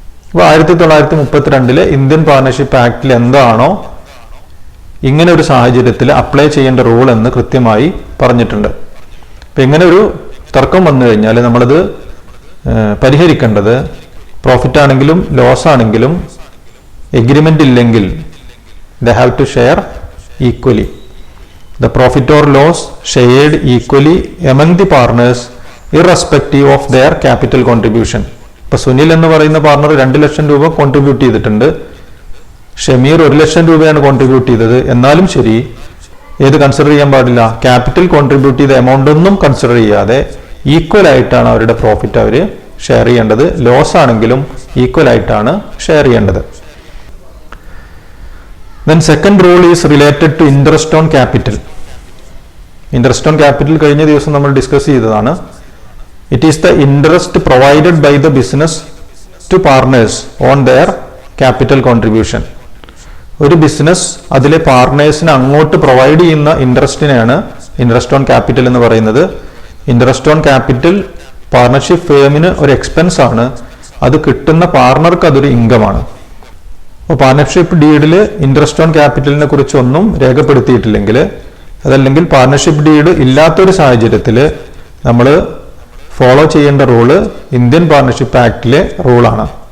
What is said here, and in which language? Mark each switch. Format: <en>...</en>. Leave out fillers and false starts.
<ml>അപ്പോൾ 1932 Indian partnership ആക്ടിൽ എന്താണോ ഇങ്ങനെ ഒരു സാഹചര്യത്തിൽ അപ്ലൈ ചെയ്യേണ്ട റൂൾ എന്ന് കൃത്യമായി പറഞ്ഞിട്ടുണ്ട്. അപ്പം ഇങ്ങനെ ഒരു തർക്കം വന്നു കഴിഞ്ഞാൽ നമ്മളത് പരിഹരിക്കേണ്ടത് പ്രോഫിറ്റ് ആണെങ്കിലും ലോസ് ആണെങ്കിലും എഗ്രിമെന്റ് ഇല്ലെങ്കിൽ</ml> <en>they have to share equally. The profit or loss shared equally among the partners irrespective of their capital contribution.</en> <ml>ഇപ്പൊ സുനിൽ എന്ന് പറയുന്ന പാർട്ണർ 2 ലക്ഷം രൂപ കോൺട്രിബ്യൂട്ട് ചെയ്തിട്ടുണ്ട്, ഷമീർ 1 ലക്ഷം രൂപയാണ് കോൺട്രിബ്യൂട്ട് ചെയ്തത്. എന്നാലും ശരി, ഏത് കൺസിഡർ ചെയ്യാൻ പാടില്ല? ക്യാപിറ്റൽ കോൺട്രിബ്യൂട്ട് ചെയ്ത എമൗണ്ട് ഒന്നും കൺസിഡർ ചെയ്യാതെ ഈക്വൽ ആയിട്ടാണ് അവരുടെ പ്രോഫിറ്റ് അവർ ഷെയർ ചെയ്യേണ്ടത്. ലോസ് ആണെങ്കിലും ഈക്വൽ ആയിട്ടാണ് ഷെയർ ചെയ്യേണ്ടത്.</ml> <en>Then second rule is related to interest on capital.</en> <ml>Interest on capital കഴിഞ്ഞ ദിവസം നമ്മൾ ഡിസ്കസ് ചെയ്തതാണ്.</ml> <en>It is the interest provided by the business to partners on their capital contribution.</en> <ml>ഒരു business അതിലെ പാർട്ണേഴ്സിന് അങ്ങോട്ട് പ്രൊവൈഡ് ചെയ്യുന്ന ഇൻട്രസ്റ്റിനെയാണ് ഇൻട്രസ്റ്റ് ഓൺ ക്യാപിറ്റൽ എന്ന് പറയുന്നത്. ഇൻട്രസ്റ്റ് ഓൺ ക്യാപിറ്റൽ പാർട്ണർഷിപ്പ് ഫേമിന് ഒരു എക്സ്പെൻസ് ആണ്, അത് കിട്ടുന്ന പാർട്ണർക്ക് അതൊരു ഇൻകമാണ്. അപ്പോൾ പാർട്ണർഷിപ്പ് ഡീഡിൽ ഇൻട്രസ്റ്റ് ഓൺ ക്യാപിറ്റലിനെ കുറിച്ചൊന്നും രേഖപ്പെടുത്തിയിട്ടില്ലെങ്കിൽ, അതല്ലെങ്കിൽ പാർട്ണർഷിപ്പ് ഡീഡ് ഇല്ലാത്തൊരു സാഹചര്യത്തിൽ നമ്മൾ ഫോളോ ചെയ്യേണ്ട റൂള് ഇന്ത്യൻ പാർട്ണർഷിപ്പ് ആക്ടിലെ റൂളാണ്.</ml>